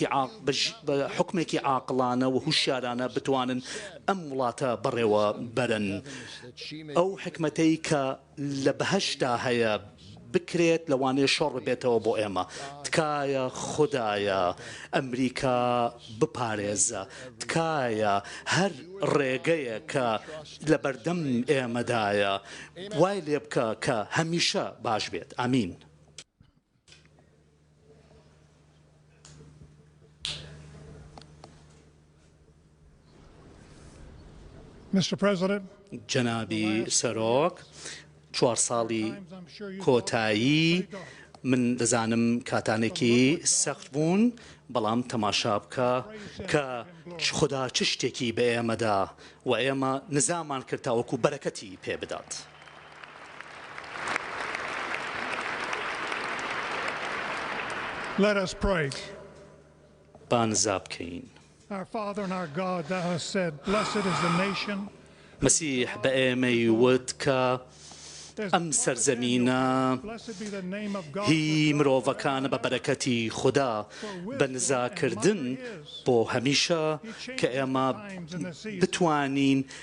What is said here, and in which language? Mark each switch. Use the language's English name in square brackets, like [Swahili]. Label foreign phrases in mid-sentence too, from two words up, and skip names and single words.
[Central Kurdish] حکمێکی عاقڵانە و هوشیارانە بتوانن ئەم وڵاتە بەڕێوە بەرن ئەو حکمەتەی کە لە بەهەشتا هەیە بکرێت لەوانەیە شۆڕ بێتەوە بۆ ئێمە تکایە خدایە ئەمریکا بپارێزە تکایە هەر ڕێگەیە کە لە بەردەم ئێمەدایە وای لێ بکە کە هەمیشە باش بێت ئامین. [English] Mr. President, [Central Kurdish] جەنابی سەرۆک 4 ساڵی کۆتایی من دەزانم کاتانێکی سەخت بوون بەڵام تەماشا بکە کە خدا چ شتێکی بە ئێمەدا و ئێمە نزامان کردتاوەکو بەرەکەتی پێ بدات. [English] let us pray. [Central Kurdish] با نزا بکەین. [English] Our Father and our God, thou hast said, blessed is the nation. [Central Kurdish] مەسیح بە ئێمەی وت کە ئەم سەرزەمینە هی مرۆڤەکانە بە بەرەکەتی خوددا بە نزاکردن بۆ هەمیشە کە ئێمە بتوانین